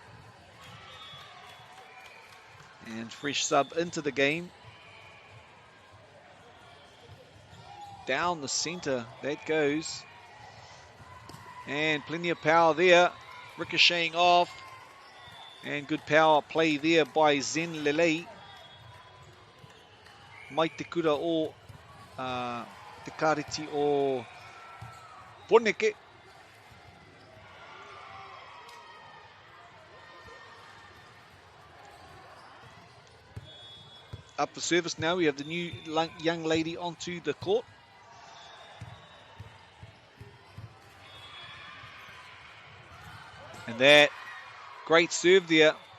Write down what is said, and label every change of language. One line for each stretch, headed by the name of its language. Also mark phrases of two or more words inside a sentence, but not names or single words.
English: And fresh sub into the game. Down the center, that goes. And plenty of power there. Ricocheting off. And good power play there by Zen Lele.
Māori: Mai te kura o te kariti o Poneke.
English: Up for service now. We have the new young lady onto the court. And that great serve there.